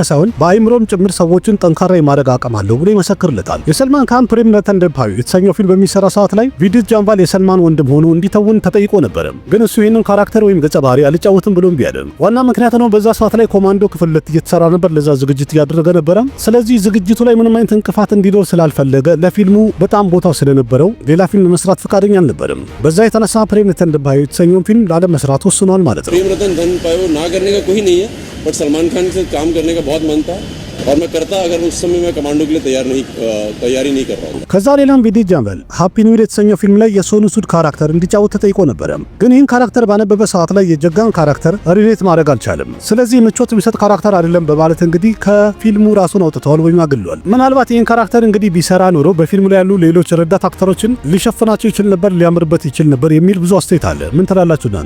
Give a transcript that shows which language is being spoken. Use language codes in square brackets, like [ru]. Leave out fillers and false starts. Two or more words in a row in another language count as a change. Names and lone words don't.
[am] ሳይሆን በአይምሮም ጭምር ሰዎችን ጠንካራ የማድረግ አቅም አለው ብሎ ይመሰክርለታል። የሰልማን ካን ፕሬም ነተንደፓዩ የተሰኘው ፊልም በሚሰራ ሰዓት ላይ ቪዲት ጃምባል የሰልማን ወንድም ሆኖ እንዲተውን ተጠይቆ ነበር። ግን እሱ ይህንን ካራክተር ወይም ገጸ ባህሪ አልጫወትም ብሎ እምቢ አለ። ዋና ምክንያት ነው በዛ ሰዓት ላይ ኮማንዶ ክፍል 2 እየተሰራ ነበር። ለዛ ዝግጅት እያደረገ ነበር። ስለዚህ ዝግጅቱ ላይ ምንም አይነት እንቅፋት እንዲኖር ስላልፈለገ ለፊልሙ በጣም ቦታው ስለነበረው ሌላ ፊልም መስራት ፈቃደኛ አልነበረም። በዛ የተነሳ ፕሬም रतन धन पायो የተሰኘውን ፊልም ላለመስራት ወስኗል ማለት ነው። [hi] प्रेम रतन धन पायो ना करने का कोई नहीं है, बट सलमान खान से काम करने का बहुत मन था और मैं करता अगर उस समय मैं कमांडो के लिए तैयारी नहीं कर रहा हूं। [am] ከዛ ሌላም ቪዲት ጃምባል ሃፒ ኒው ይር የተሰኘው ፊልም ላይ የሶኑ ሱድ ካራክተር እንዲጫወት ተጠይቆ ነበር። ግን ይህን ካራክተር ባነበበ ሰዓት ላይ የጀጋን ካራክተር ሪሌት ማድረግ አልቻለም። ስለዚህ ምቾት የሚሰጥ ካራክተር አይደለም በማለት እንግዲህ ከፊልሙ ራሱን አውጥተዋል ወይም አግሏል። ምናልባት ይህን ካራክተር እንግዲህ ቢሰራ ኖሮ በፊልሙ ላይ ያሉ ሌሎች ረዳት አክተሮችን ሊሸፍናቸው ይችል ነበር፣ ሊያምርበት ይችል ነበር የሚል ብዙ አስተያየት አለ። ምን ትላላችሁ እናንተ?